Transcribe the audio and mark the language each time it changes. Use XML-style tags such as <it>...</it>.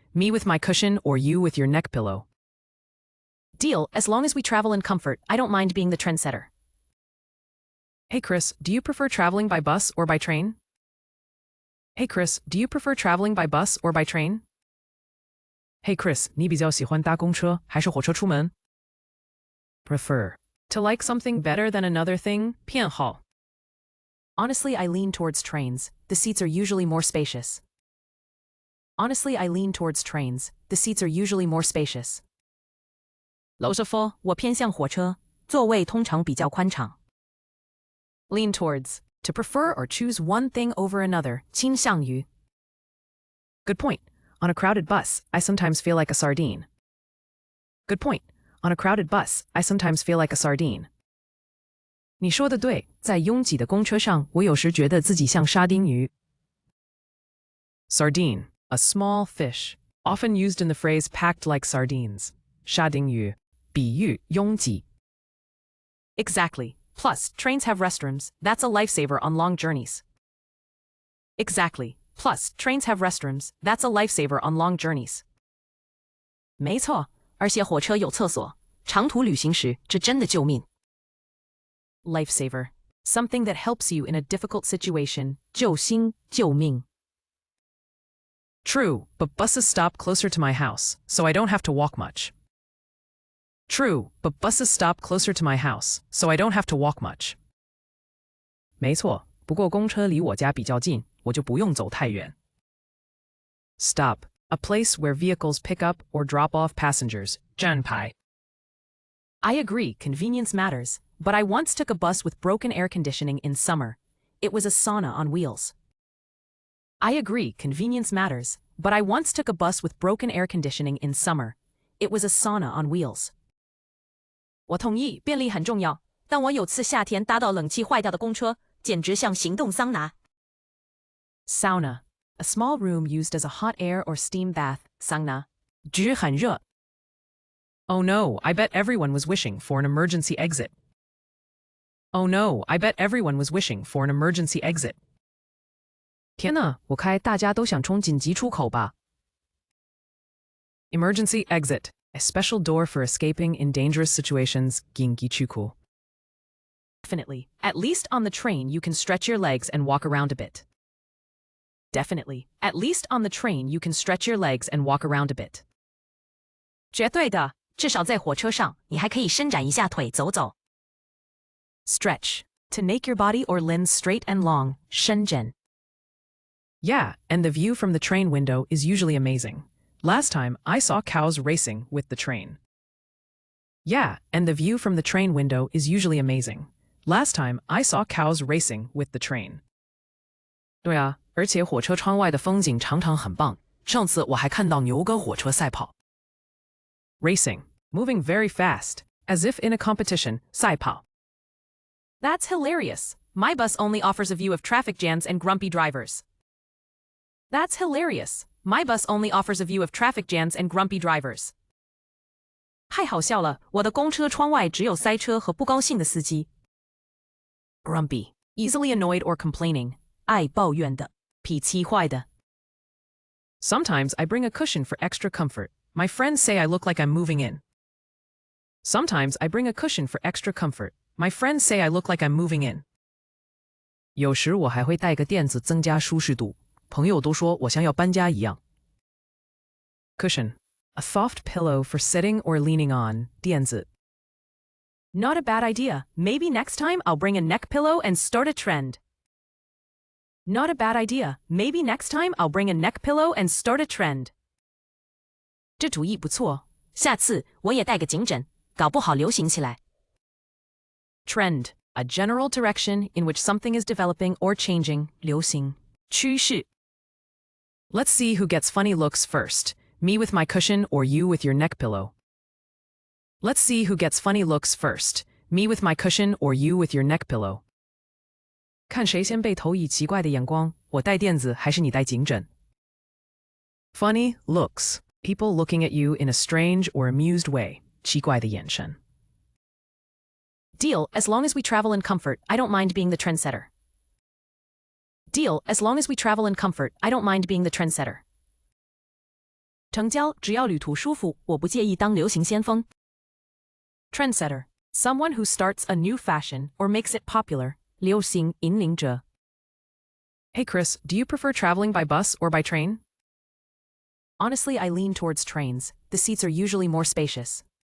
<en>Me with my cushion or you with your neck pillow. Deal, as long as we travel in comfort, I don't mind being the trendsetter. Hey Chris, do you prefer traveling by bus or by train? Hey Chris, do you prefer traveling by bus or by train? Hey</en> <zh>Chris, 你比较喜欢搭公车还是火车出门?</zh> <en>Prefer. To like something better than another thing,</en> <zh>偏好.</zh> <en>Honestly, I lean towards trains. The seats are usually more spacious. Honestly, I lean towards trains. The seats are usually more spacious.</en> <zh>老实说，我偏向火车，座位通常比较宽敞。</zh> <en>Lean towards. To prefer or choose one thing over another,</en> <zh>倾向于.</zh> <en>Good point. On a crowded bus, I sometimes feel like a sardine. Good point. On a crowded bus, I sometimes feel like a sardine.</en> <zh>你说的对，在拥挤的公车上，我有时觉得自己像沙丁鱼。</zh> <en>Sardine, a small fish, often used in the phrase packed like sardines.</en> <zh>沙丁鱼，比喻拥挤。</zh> <en>Exactly. Plus, trains have restrooms. That's a lifesaver on long journeys. Exactly. Plus, trains have restrooms. That's a lifesaver on long journeys.</en> <zh>没错。而且火车有厕所，长途旅行时这真的救命。</zh> <en>Lifesaver, something that helps you in a difficult situation.</en> <zh>救星救命。</zh> <en>True, but buses stop closer to my house, so I don't have to walk much. True, but buses stop closer to my house, so I don't have to walk much.</en> <zh>没错，不过公车离我家比较近，我就不用走太远。</zh> <en>Stop. A place where vehicles pick up or drop off passengers.</en> <zh>站牌.</zh> <en>I agree, convenience matters, but I once took a bus with broken air conditioning in summer. It was a sauna on wheels. I agree, convenience matters, but I once took a bus with broken air conditioning in summer. It was a sauna on wheels.</en> <zh>我同意，便利很重要，但我有次夏天搭到冷气坏掉的公车，简直像行动桑拿。</zh> <en>Sauna. A small room used as a hot air or steam bath,</en> <zh>桑拿。直很热。</zh> <en>Oh no, I bet everyone was wishing for an emergency exit. Oh no, I bet everyone was wishing for an emergency exit.</en> <zh>天哪，我猜大家都想冲紧急出口吧。</zh> <en>Emergency exit, a special door for escaping in dangerous situations,</en> <zh>紧急出口。</zh> <en>Definitely. At least on the train you can stretch your legs and walk around a bit. Definitely. At least on the train you can stretch your legs and walk around a bit.</en> <zh>绝对的，至少在火车上，你还可以伸展一下腿走走。</zh> <en>Stretch. To make your body or limbs straight and long,</en> <zh>伸展。</zh> <en>Yeah, and the view from the train window is usually amazing. Last time, I saw cows racing with the train. Yeah, and the view from the train window is usually amazing. Last time, I saw cows racing with the train.</en> <zh>对啊。而且火车窗外的风景常常很棒。上次我还看到牛跟火车赛跑。</zh> <en>Racing, moving very fast, as if in a competition,</en> <zh>赛跑。</zh> <en>That's hilarious. My bus only offers a view of traffic jams and grumpy drivers. That's hilarious. My bus only offers a view of traffic jams and grumpy drivers.</en> <zh>太好笑了，我的公车窗外只有塞车和不高兴的司机。</zh> <en>Grumpy, easily annoyed or complaining.</en> <zh>爱抱怨的，脾气坏的。</zh> <en>Sometimes I bring a cushion for extra comfort. My friends say I look like I'm moving in. Sometimes I bring a cushion for extra comfort. My friends say I look like I'm moving in.</en> <zh>有时我还会带个垫子增加舒适度，朋友都说我像要搬家一样。</zh> <en>Cushion, a soft pillow for sitting or leaning on.</en> <zh>垫子。</zh> <en>Not a bad idea. Maybe next time I'll bring a neck pillow and start a trend. Not a bad idea. Maybe next time I'll bring a neck pillow and start a trend.</en> <zh>这主意不错，下次我也带个颈枕，搞不好流行起来。</zh> <en>Trend, a general direction in which something is developing or changing.</en> <zh>流行，趋势。</zh> <en>Let's see who gets funny looks first. Me with my cushion or you with your neck pillow. Let's see who gets funny looks first. Me with my cushion or you with your neck pillow.</en> <zh>看谁先被投以奇怪的眼光，我带垫子还是你带颈枕？</zh> <en>Funny looks, people looking at you in a strange or amused way.</en> <zh>奇怪的眼神。</zh> <en>Deal, as long as we travel in comfort, I don't mind being the trendsetter. Deal, as long as we travel in comfort, I don't mind being the trendsetter.</en> <zh>成交，只要旅途舒服，我不介意当流行先锋。</zh> <en>Trendsetter, someone who starts a new fashion or makes it popular.</en> <zh>流行引领者。</zh> <en>Hey Chris, do you prefer traveling by bus or by train? Honestly, I lean towards trains. The seats are usually more spacious.</en>